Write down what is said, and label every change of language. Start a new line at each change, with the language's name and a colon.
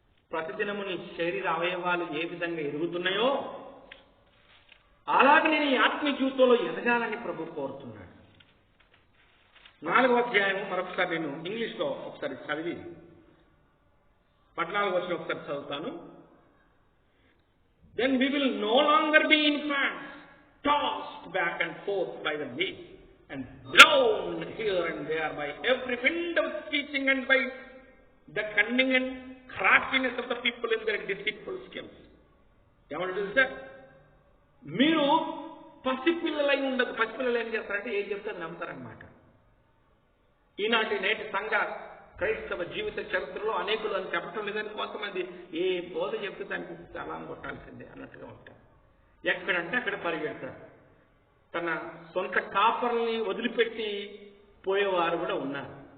Telugu: ప్రతిదినము నీ శరీర అవయవాలు ఏ విధంగా ఎదుగుతున్నాయో అలాగే నేను ఈ ఆత్మీయ జీవితంలో ఎదగాలని ప్రభు కోరుతున్నాడు. 4వ అధ్యాయం మరొకసారి నేను ఇంగ్లీష్లో ఒకసారి చదివి 14వ వచనం ఒకసారి చదువుతాను.
English: Then we will no longer be infants, tossed back and forth by the waves and blown here and there by every wind of teaching and by the cunning and craftiness of the people in their deceitful schemes.
Telugu: ఏమంటుంది sir? మీరు పసిపిల్లలై ఉండదు. పసిపిల్లలు ఏం చేస్తారంటే ఏం చెప్తారు నమ్ముతారనమాట. ఈనాటి నేటి సంఘ క్రైస్తవ జీవిత చరిత్రలో అనేకులు అని చెప్పటం లేదని కొంతమంది ఏ బోధ చెప్తే దానికి చాలా కొట్టాల్సిందే అన్నట్టుగా ఉంటారు. ఎక్కడంటే అక్కడ పరిగెడతారు. తన సొంత కాపర్లని వదిలిపెట్టి పోయేవారు కూడా ఉన్నారు.